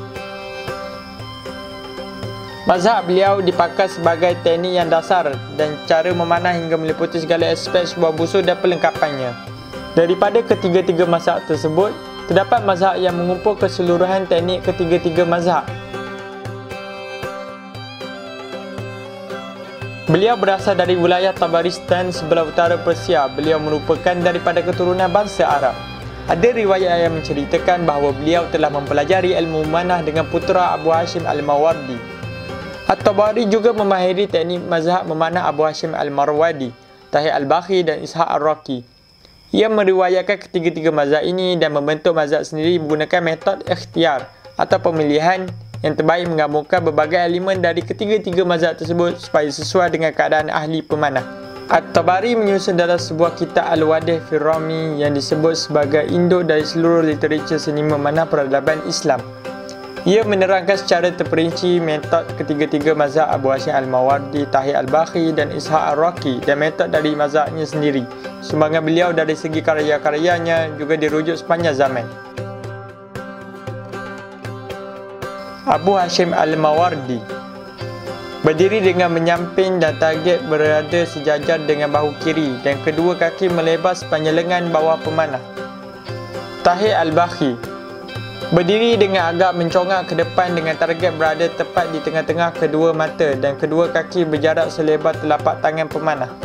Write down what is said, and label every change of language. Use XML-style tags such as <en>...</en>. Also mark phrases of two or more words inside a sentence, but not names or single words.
<ms>Mazhab beliau dipakai sebagai teknik yang dasar dan cara memanah hingga meliputi segala aspek sebuah busur dan perlengkapannya. Daripada ketiga-tiga mazhab tersebut, terdapat mazhab yang mengumpul keseluruhan teknik ketiga-tiga mazhab. Beliau berasal dari wilayah Tabaristan sebelah utara Persia. Beliau merupakan daripada keturunan bangsa Arab. Ada riwayat yang menceritakan bahawa beliau telah mempelajari ilmu memanah dengan putera Abu Hashim Al-Mawardi. At-Tabari juga memahiri teknik mazhab memanah Abu Hashim Al-Marwadi, Tahir Al-Balkhi dan Ishaq Ar-Raqi. Ia meriwayatkan ketiga-tiga mazhab ini dan membentuk mazhab sendiri menggunakan metod ikhtiar atau pemilihan yang terbaik menggabungkan berbagai elemen dari ketiga-tiga mazhab tersebut supaya sesuai dengan keadaan ahli pemanah. At-Tabari menyusun dalam sebuah kitab Al-Wadih fi Rami yang disebut sebagai induk dari seluruh literatur seni memanah peradaban Islam. Ia menerangkan secara terperinci metod ketiga-tiga mazhab Abu Hashim Al-Mawardi, Tahir Al-Balkhi dan Ishaq Ar-Raqi dan metod dari mazhabnya sendiri. Sumbangan beliau dari segi karya-karyanya juga dirujuk sepanjang zaman. Abu Hashim Al-Mawardi berdiri dengan menyamping dan target berada sejajar dengan bahu kiri dan kedua kaki melebar sepanjang lengan bawah pemanah. Tahir Al-Balkhi Berdiri dengan agak mencongak ke depan dengan target berada tepat di tengah-tengah kedua mata dan kedua kaki berjarak selebar telapak tangan pemanah.</ms>